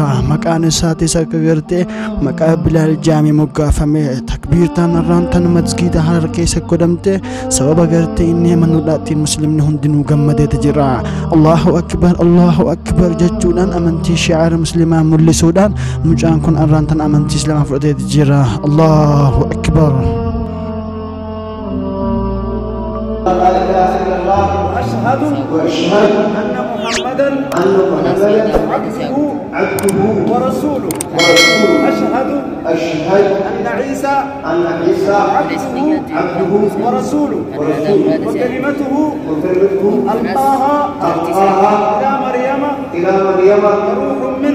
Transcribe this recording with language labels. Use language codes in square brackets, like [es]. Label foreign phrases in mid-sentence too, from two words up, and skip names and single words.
[om] Maqaan isaatis akka gartee maqaa Bilaal Jaamii moggaafame. Takbiirtaan arranta masgida Harar keessa godhamte sababa gartee inni amanuudhaatiin muslimni hundinuu gammadeeti jira. [ar] الله أكبر [om] jechuudhaan amantii shi'aara muslimaa mul'isuudhaan mucaan kun arrantan amantii Islaamaa fudhateeti jira. [ar] الله أكبر. أشهد أن محمدا عبده ورسوله. أشهد أن عيسى عبده ورسوله وكلمته ألقاها إلى مريم وروح منه.